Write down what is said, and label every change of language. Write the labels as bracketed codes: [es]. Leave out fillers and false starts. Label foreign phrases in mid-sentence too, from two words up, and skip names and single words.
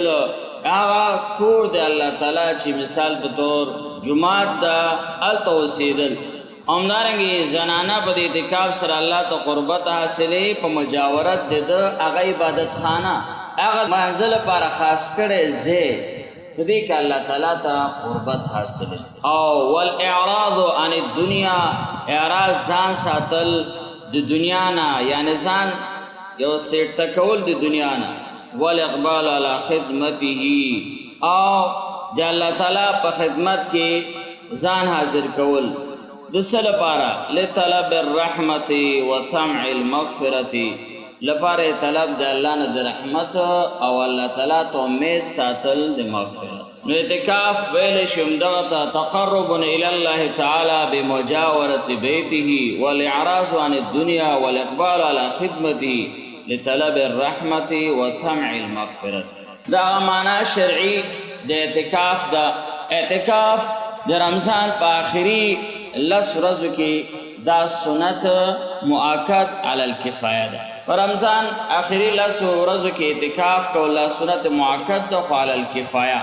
[ps] هغه کور د الله تعالی چې مثال په طور جماعت دا هلته اوسېدل. همدارنګه زنانه په اعتکاف سره الله ته قربت حاصلې په مجاورت د هغه عبادت خانه هغه منزل لپاره خاص کړي ځای په دې کې الله تعالی ته قربت حاصلې. [ar] او والاعراض عن الدنيا، [ps] اعراض ځان ساتل د دنیا نه، یعنی ځان یو سیټ تکول د دنیا نه. [ar] والاقبال على خدمته، [ps] او د الله تعالی په خدمت کې ځان حاضر کول د څه لپاره؟ [ar] لطلب الرحمت و طمع المغفرت، [ps] لپاره طلب د الله نه د رحمت او الله تعالی ته امید ساتل د مغفرت. نو اعتکاف ویل شم دغه [ar] تقرب الى الله تعالی بمجاورت بیته والاعراض عن الدنيا والاقبال على خدمته لطلب الرحمت و طمع المغفرت. [ps] دا معنا شرعي د اعتکاف دا. اعتکاف د رمضان په آخري لس ورځو کې دا سنت مؤکد [ar] علی الکفایه [ps] ده. په رمضان آخري لس ورځو کې اعتکاف کول سنت مؤکد ده، خو [ar] علی الکفایه.